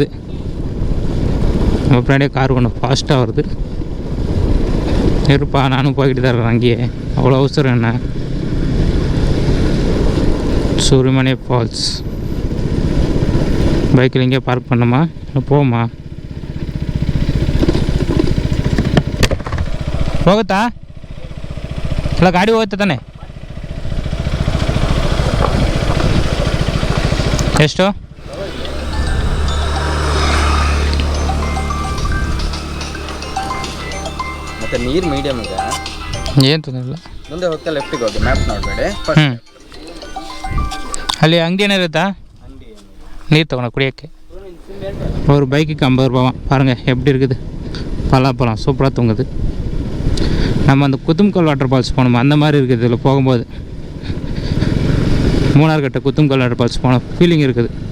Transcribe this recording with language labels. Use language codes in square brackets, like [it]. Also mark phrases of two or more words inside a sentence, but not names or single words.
[ta] நம்ம பின்னாடியே கார் ஒன்று ஃபாஸ்ட்டாக வருது. இருப்பா நானும் போய்கிட்டு தான் இருக்கிறேன் அங்கேயே. அவ்வளோ அவசரம் என்ன. சுருமனை ஃபால்ஸ் பைக்கில் இங்கே பார்க் பண்ணோமா போமா ಹೋಗುತ್ತಾ? [kn] ಇಲ್ಲ ಗಾಡಿ ಹೋಗುತ್ತೆ ತಾನೆ. ಎಷ್ಟು? ಮತ್ತೆ ನೀರು ಮೀಡಿಯಮ್ ಇದೆ. ಏನು ತೊಂದರೆ ಇಲ್ಲ. ಮುಂದೆ ಹೋಗ್ತಾ ಲೆಫ್ಟಿಗೆ ಹೋಗಿ ಮ್ಯಾಪ್ ನೋಡಬೇಡಿ. ಅಲ್ಲಿ ಅಂಗಡಿ ಏನಿರುತ್ತಾ? [ta] நீர் தவணை குடியಕ್ಕೆ ஒரு பைக்குக்கு 50 ரூபாவா. பாருங்கள் எப்படி இருக்குது. பலாப்பழம் சூப்பராக தூங்குது. நம்ம அந்த குத்தும்கல் வாட்டர் ஃபால்ஸ் போனோம் அந்த மாதிரி இருக்குது. இதில் போகும்போது மூணார் கட்ட குத்தும்கல் வாட்டர் ஃபால்ஸ் போன ஃபீலிங் இருக்குது.